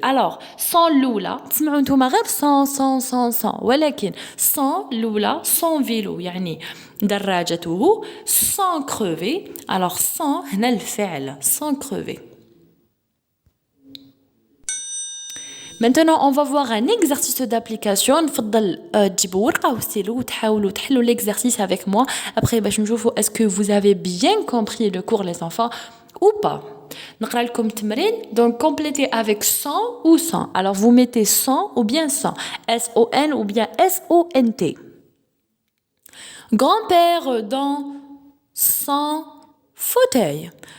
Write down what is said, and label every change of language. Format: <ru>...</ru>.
<fr>Alors, son l'oula,</fr> <ar>تسمعوا نتوما غير</ar> <fr>son</fr> <ar>ولكن</ar> <fr>son l'oula, son vélo</fr> <ar>يعني دراجته</ar> <fr>sont crevés. Alors, son</fr> <ar>هنا الفعل</ar> <fr>sont crevés. Maintenant, on va voir un exercice d'application.</fr> <ar>نفضل تجيبوا ورقة وستيلو وتحاولوا تحلوا</ar> <fr>l'exercice avec moi. Après,</fr> <ar>باش نشوفوا</ar> <fr>est-ce que vous avez bien compris le cours les enfants ou pas.</fr> <ar>نقرأ لكم التمرين.</ar> <fr>Donc, complétez avec son ou sans. Alors, vous mettez son ou bien sans. S-O-N ou bien S-O-N-T. Grand-père dans son fauteuil.</fr>